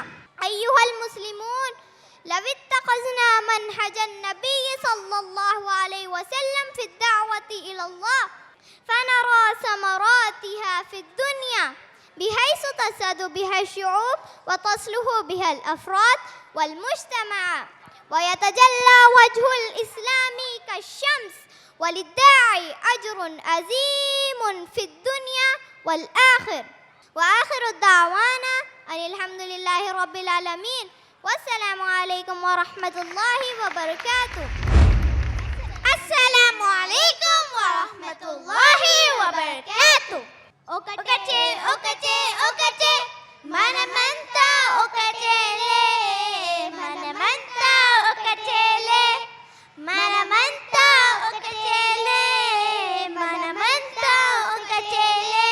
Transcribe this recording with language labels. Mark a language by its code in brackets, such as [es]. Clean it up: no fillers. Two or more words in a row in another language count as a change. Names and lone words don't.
[ar] أيها المسلمون، لو اتخذنا منهج النبي صلى الله عليه وسلم في الدعوة إلى الله فنرى ثمراتها في الدنيا، بحيث تسعد بها الشعوب وتصلح بها الأفراد والمجتمع، ويتجلى وجه الإسلام كالشمس، وللداعي أجر عظيم في الدنيا والآخر. وآخر دعوانا أن الحمد لله رب العالمين، والسلام عليكم ورحمة الله وبركاته. السلام عليكم ورحمة الله وبركاته. [te] ఒకటే ఒకటే ఒకటే మనమంతా ఒకటేలే, మనమంతా ఒకటేలే, మనమంతా ఒకటేలే, మనమంతా ఒకటేలే.